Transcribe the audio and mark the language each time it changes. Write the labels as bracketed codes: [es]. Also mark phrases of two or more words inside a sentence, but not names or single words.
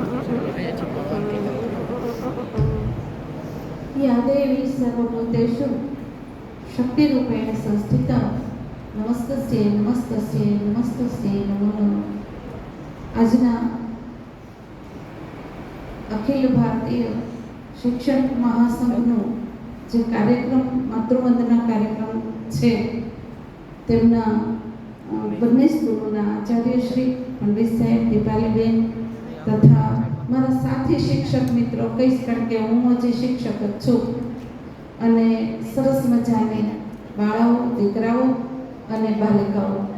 [sa] या देवी सर्वभूतेषु शक्तिरूपेण संस्थिता नमस्तस्यै नमस्तस्यै नमस्तस्यै नमो नमः। [gu] આજના અખિલ ભારતીય શિક્ષક મહાસંઘનો જે કાર્યક્રમ માતૃવંદના કાર્યક્રમ છે તેમના બંને સ્કૂલોના આચાર્ય શ્રી પંડિત સાહેબ દીપાલીબેન તથા મારા સાથી શિક્ષક મિત્રો કહીશ, કારણ કે હું હજી શિક્ષક જ છું, અને સરસ મજાની બાળાઓ, દીકરાઓ અને બાલિકાઓ,